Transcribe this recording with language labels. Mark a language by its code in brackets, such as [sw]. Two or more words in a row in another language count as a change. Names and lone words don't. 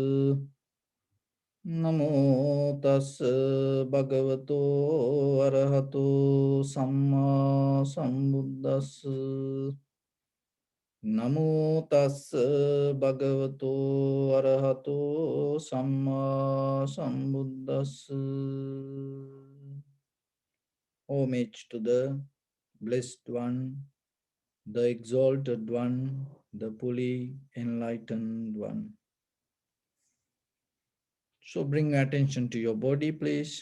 [pi] Namo tas bhagavato arahato samma sambuddhas. Namo tas bhagavato arahato samma sambuddhas. [en] Homage to the Blessed One, the Exalted One, the fully enlightened One. So bring attention to your body, please.